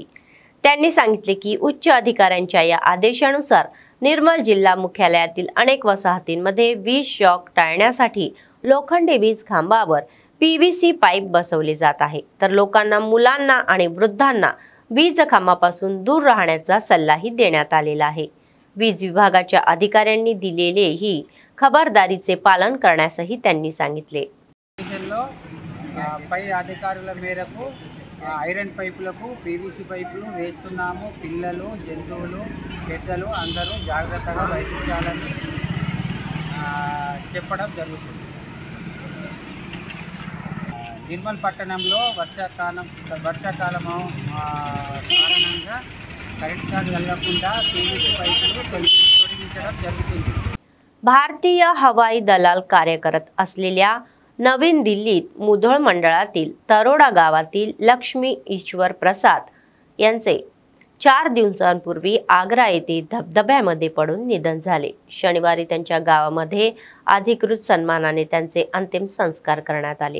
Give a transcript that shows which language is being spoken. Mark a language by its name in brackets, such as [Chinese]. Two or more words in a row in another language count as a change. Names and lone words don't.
[Marathi] त्यांनी सांगितले की उच्च अधिकाऱ्यांच्या या आदेशानुसार निर्मल जिल्हा मुख्यालयातील अनेक वसाहतींमध्ये वीज शॉक टाळण्यासाठी लोखंडी वीज खांबावर PVC पाईप बसवले जात आहे, तर लोकांना, मुलांना आणि वृद्धांना वीज खांबापासून दूर राहण्याचा सल्लाही देण्यात आलेला आहे। वीज विभागाच्या अधिकाऱ्यांनी दिलेले ही खबरदारीचे पालन करण्यासही त्यांनी सांगितले। [Telugu] పై అధికారుల మేరకు ఐరన్ పైపులకు PVC పైపులు వేస్తున్నాము। పిల్లలు, జంతువులు, పెద్దలు అందరూ జాగ్రత్తగా బయటించాలని చెప్పడం జరుగుతుంది। నిర్మల్ పట్టణంలో వర్షాకాలము కారణంగా [English] current shock [Telugu] తగలకుండా PVC పైపులు తొలగించడం జరుగుతుంది। [Marathi] भारतीय हवाई दलाल कार्य करत असलेल्या नवीन दिल्लीत मुधोळ मंडळातील तरोडा गावातील लक्ष्मी ईश्वर प्रसाद यांचे 4 दिवसांपूर्वी आग्रा येथे धबधब्यामध्ये पडून निधन झाले। शनिवारी त्यांच्या गावामध्ये अधिकृत सन्मानाने त्यांचे अंतिम संस्कार करण्यात आले।